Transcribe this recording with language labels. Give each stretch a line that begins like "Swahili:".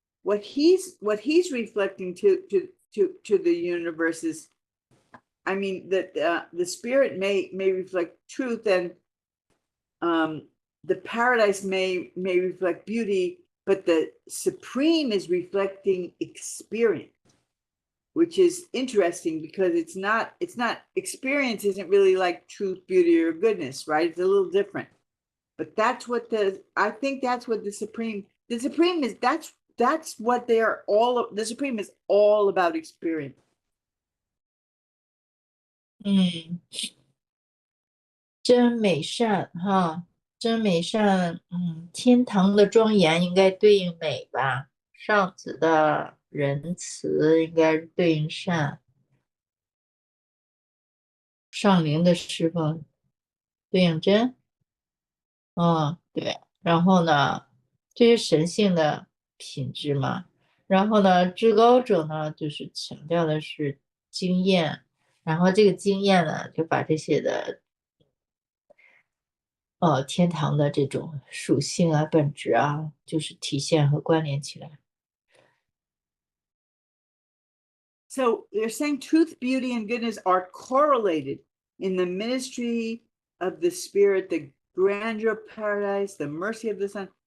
English: What he's reflecting to the universe is, I mean, that the spirit may reflect truth, and the paradise may reflect beauty, but the Supreme is reflecting experience, which is interesting because it's not experience isn't really like truth, beauty, or goodness, right? It's a little different. But that's what I think that's what the Supreme is, that's what they're all, the Supreme is all about experience.
Chinese: 真美善哈，真美善，天堂的庄严应该对应美吧，上子的仁慈应该对应善，上灵的侍奉对应真，对，然后呢，这是神性的品质嘛，然后呢，至高者呢，就是强调的是经验，然后这个经验呢，就把这些的天堂的这种属性啊、本质啊，就是体现和关联起来。
English: So they're saying truth, beauty, and goodness are correlated in the ministry of the Spirit, the grandeur of paradise, the mercy of the Son.